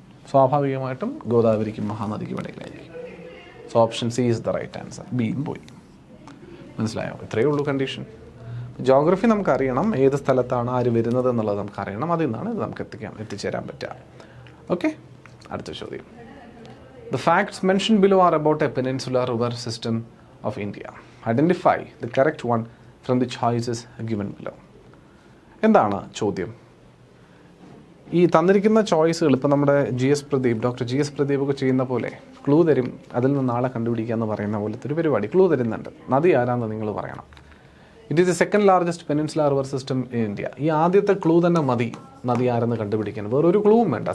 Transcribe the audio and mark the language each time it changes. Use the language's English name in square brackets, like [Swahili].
[Malayalam] സ്വാഭാവികമായിട്ടും ഗോദാവരിക്കും മഹാനദിക്കും ഇടയിലായിരിക്കും. [English] So option C is the right answer. [Malayalam] ബിയും പോയി. മനസ്സിലായോ? ഇത്രയേ ഉള്ളൂ കണ്ടീഷൻ. ജോഗ്രഫി നമുക്കറിയണം, ഏത് സ്ഥലത്താണ് ആര് വരുന്നത് എന്നുള്ളത് നമുക്കറിയണം. അതിൽ നിന്നാണ് ഇത് നമുക്ക് എത്തിച്ചേരാൻ പറ്റുക. ഓക്കെ. അടുത്ത ചോദ്യം. [English] The facts mentioned below are about a peninsular river system of India. Identify the correct one from the choices given below. [Malayalam] എന്താണ് ചോദ്യം? ഈ തന്നിരിക്കുന്ന ചോയ്സുകൾ ഇപ്പോൾ നമ്മുടെ ഡോക്ടർ ജി എസ് പ്രദീപ് ഒക്കെ ചെയ്യുന്ന പോലെ ക്ലൂ തരും, അതിൽ നിന്ന് ആളെ കണ്ടുപിടിക്കുക എന്ന് പറയുന്ന പോലത്തെ ഒരു പരിപാടി. ക്ലൂ തരുന്നുണ്ട്. നദി ആരാന്ന് നിങ്ങൾ പറയണം. [English] It is the second largest peninsular river system in India. [Malayalam] ഈ ആദ്യത്തെ ക്ലൂ തന്നെ മതി നദി ആരെന്ന് കണ്ടുപിടിക്കാൻ. വേറൊരു ക്ലൂവും വേണ്ട.